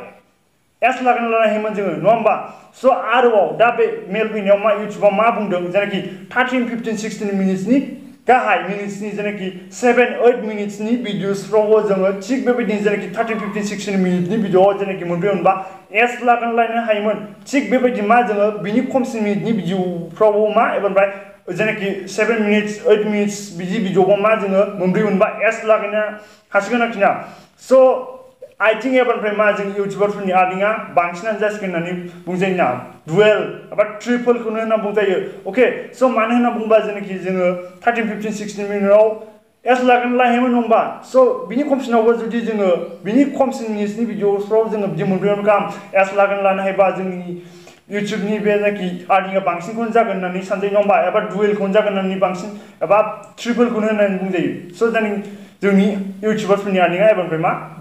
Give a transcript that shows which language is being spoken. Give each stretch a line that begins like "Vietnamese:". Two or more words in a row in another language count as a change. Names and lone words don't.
Bodo: एस लागायना लानो हायोमोन जोङो नङा होमबा सो आरोबाव दा बे मेल फैनायाव मा YouTubeआ मा बुंदों जेनाखि 13 15 16 मिनिटनि गाहाय मिनिटसनि जेनाखि 7 8 मिनिटसनि भिडिअसफ्रावबो जोङो थिग बेबायदिनो जेनाखि 13 15 16 मिनिटनि भिडिअ जेनाखि मोनब्रै मोनबा एस लागायना लानो हायोमोन थिग बेबायदि मा जोङो बिनि खमसिन मिनिटनि भिडिअफ्रावबो मा एबा जेनाखि 7 मिनिट्स 8 मिनिट्स बिदि भिडिअ मा जोङो मोनब्रै मोनबा एस लागायनो हासिगोन आरोखि ना
English: so I think
Bodo: एबारनिफ्राय मा जों इउटिउबारफोरनि आर्निंगा बांसिनानो जासिगोन होननानै बुंजायो ना डुवेल एबा ट्रिपलखौनो होनना बुंजायो अके सो मानो होनना बुंबा जेनाखि जोङो 13 15 16 मिनिटआव एस लागायनो लायोमोन होमबा सो बिनि खमसिनावबो जुदि जोङो बिनि खमसिन मिनिट्सनि भिडिअफ्राव जोङो बिदि मोनब्रै गाहाम एस लागायनो लानो हायोबा जोंनि YouTube नि बे जायखि आर्निंगा बांसिनखौनो जागोन होननानै सानजायो नङा एबा डुवेलखौनो जागोन होननानै बांसिन एबा ट्रिपलखौनो होननानै बुंजायो सो जोंनि इउटिउबारफोरनि आर्निंगा एबारनिफ्राय मा